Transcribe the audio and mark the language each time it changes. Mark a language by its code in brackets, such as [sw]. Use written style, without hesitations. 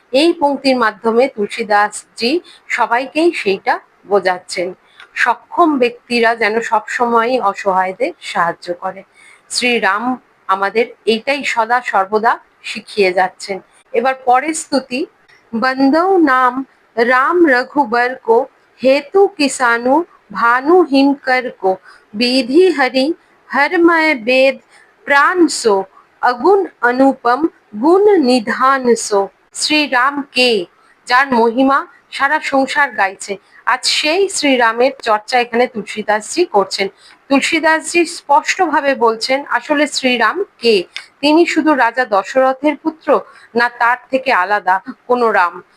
[bn] এই পংক্তির মাধ্যমে তুলসীদাসজি সবাইকেই সেইটা বোঝাচ্ছেন। সক্ষম ব্যক্তিরা যেন সবসময়ই অসহায়দের সাহায্য করে। শ্রীরাম আমাদের এইটাই সদা সর্বদা শিখিয়ে যাচ্ছেন। এবার পরের স্তুতি। [awa] বন্দৌ নাম राम रघुबर को, हेतु किसानु भानु हिमकर को, विधि हरि हरमय वेद प्राण सो, अगुण अनुपम गुण निधान सो। [bn] শ্রীরাম কে, যার মহিমা সারা সংসার গাইছে, আজ সেই শ্রীরামের চর্চা এখানে তুলসীদাসজি করছেন। তুলসীদাসজি স্পষ্টভাবে বলছেন আসলে শ্রীরাম কে। তিনি শুধু রাজা দশরথের পুত্র, না তার থেকে আলাদা কোনো রাম।